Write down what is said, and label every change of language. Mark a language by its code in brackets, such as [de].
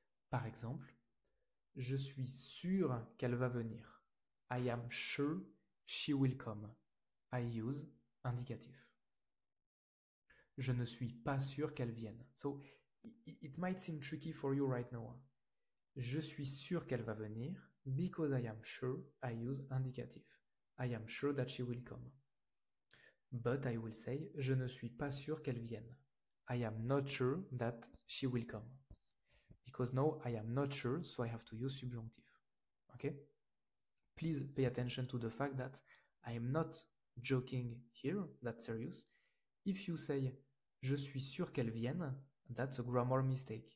[fr] Par exemple, je suis sûr qu'elle va venir. [en] I am sure she will come. I use indicatif. [fr] Je ne suis pas sûr qu'elle vienne. [en] So, it might seem tricky for you right now. [fr] Je suis sûr qu'elle va venir. [en] Because I am sure, I use indicatif. I am sure that she will come. But I will say, [fr] je ne suis pas sûr qu'elle vienne. [en] I am not sure that she will come. Because now I am not sure, so I have to use subjunctive. Okay? Please pay attention to the fact that I am not joking here, that's serious. If you say, [fr] je suis sûr qu'elle vienne, [en] that's a grammar mistake.